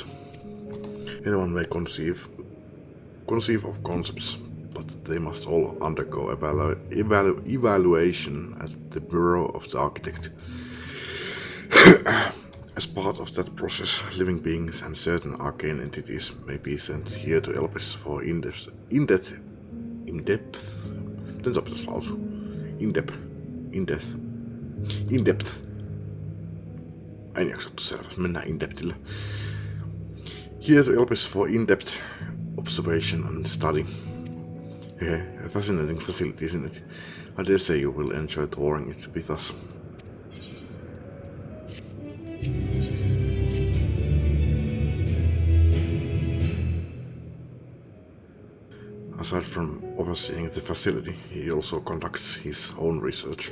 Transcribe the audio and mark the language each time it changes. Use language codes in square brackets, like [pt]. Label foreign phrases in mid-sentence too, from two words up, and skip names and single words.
[en] Anyone may conceive of concepts, but they must all undergo evaluation at the Bureau of the Architect. As part of that process, living beings and certain arcane entities may be sent here to Elpis for in-depth. [fi] En jaksattu selvä, mennään in-depthille. [en] Here to Elpis for in-depth observation and study. A fascinating facility, isn't it? I dare say you will enjoy touring it with us. Aside from overseeing the facility, he also conducts his own research.